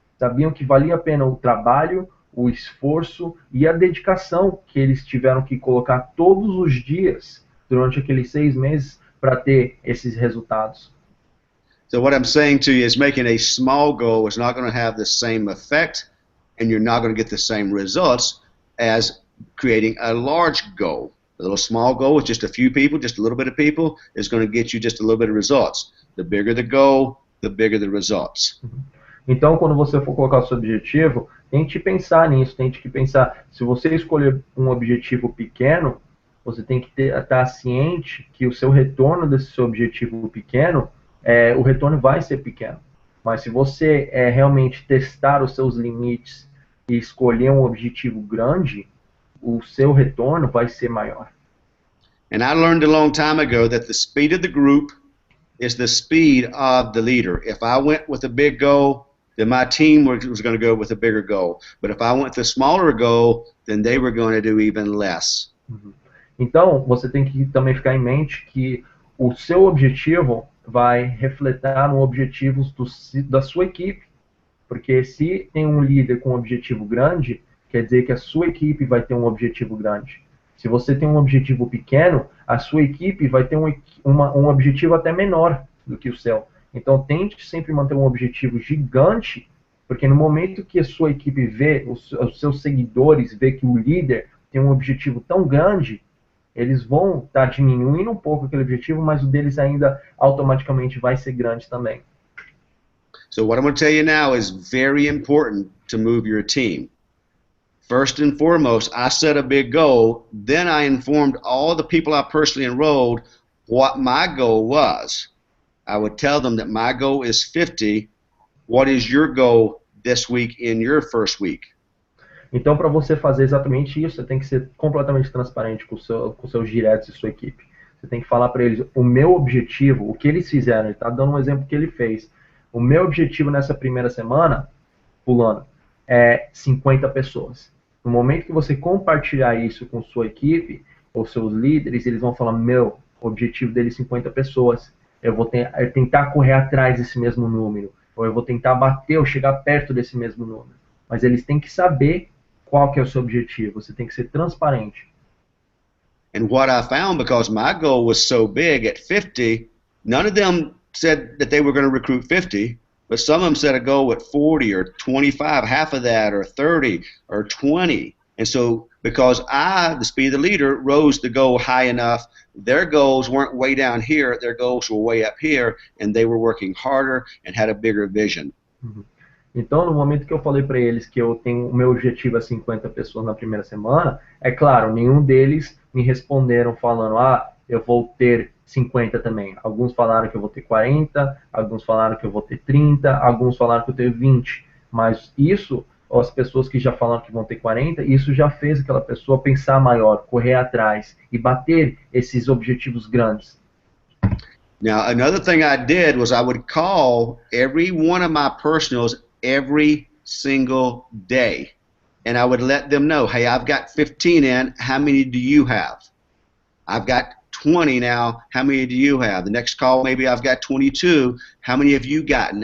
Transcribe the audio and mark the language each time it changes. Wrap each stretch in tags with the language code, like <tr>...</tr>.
<pt>Sabiam que valia a pena o trabalho, o esforço e a dedicação que eles tiveram que colocar todos os dias durante aqueles 6 meses para ter esses resultados.</pt> <en>So what I'm saying to you is making a small goal is not going to have the same effect, and you're not going to get the same results as creating a large goal. A little small goal with just a few people, just a little bit of people, is going to get you just a little bit of results. The bigger the goal, the bigger the results.</en> <pt>Então, quando você for colocar o seu objetivo, tente pensar nisso, tente que pensar, se você escolher um objetivo pequeno, você tem que estar ciente que o seu retorno desse seu objetivo pequeno, o retorno vai ser pequeno. Mas se você realmente testar os seus limites e escolher um objetivo grande, o seu retorno vai ser maior.</pt> <en>And I learned a long time ago that the speed of the group is the speed of the leader. If I went with a big goal, then my team was going to go with a bigger goal. But if I went with a smaller goal, then they were going to do even less.</en> <pt>Então, você tem que também ficar em mente que o seu objetivo vai refletir no objetivos da sua equipe. Porque se tem um líder com um objetivo grande, quer dizer que a sua equipe vai ter um objetivo grande. Se você tem um objetivo pequeno, a sua equipe vai ter um objetivo até menor do que o seu. Então, tente sempre manter um objetivo gigante, porque no momento que a sua equipe vê, os seus seguidores vê que o líder tem um objetivo tão grande, eles vão estar diminuindo um pouco aquele objetivo, mas o deles ainda automaticamente vai ser grande também.</pt> <en>So what I'm going to tell you now is very important to move your team. First and foremost, I set a big goal, then I informed all the people I personally enrolled what my goal was. I would tell them that my goal is 50. What is your goal this week in your first week?</en> <pt>Então, para você fazer exatamente isso, você tem que ser completamente transparente com seus diretos e sua equipe. Você tem que falar para eles o meu objetivo, o que eles fizeram. Ele está dando um exemplo que ele fez. O meu objetivo nessa primeira semana, fulano, é 50 pessoas. No momento que você compartilhar isso com sua equipe, ou seus líderes, eles vão falar, meu, o objetivo dele é 50 pessoas. Eu vou tentar correr atrás desse mesmo número, ou eu vou tentar bater ou chegar perto desse mesmo número. Mas eles têm que saber qual que é o seu objetivo, você tem que ser transparente.</pt> <en>And what I found, because my goal was so big at 50, none of them said that they were going to recruit 50, but some of them set a goal at 40 or 25, half of that, or 30 or 20. And so because I, the speed of the leader, rose the goal high enough, their goals weren't way down here, their goals were way up here, and they were working harder and had a bigger vision.</en> <pt>Então, no momento que eu falei para eles que o meu objetivo é 50 pessoas na primeira semana, é claro, nenhum deles me responderam falando, eu vou ter 50 também. Alguns falaram que eu vou ter 40, alguns falaram que eu vou ter 30, alguns falaram que eu tenho 20. Mas isso, as pessoas que já falaram que vão ter 40, isso já fez aquela pessoa pensar maior, correr atrás e bater esses objetivos grandes.</pt> <en>Now, another thing I did was I would call every one of my personals every single day. And I would let them know, hey, I've got 15 in, how many do you have? I've got 20 now, how many do you have? The next call, maybe I've got 22, how many have you gotten?</en>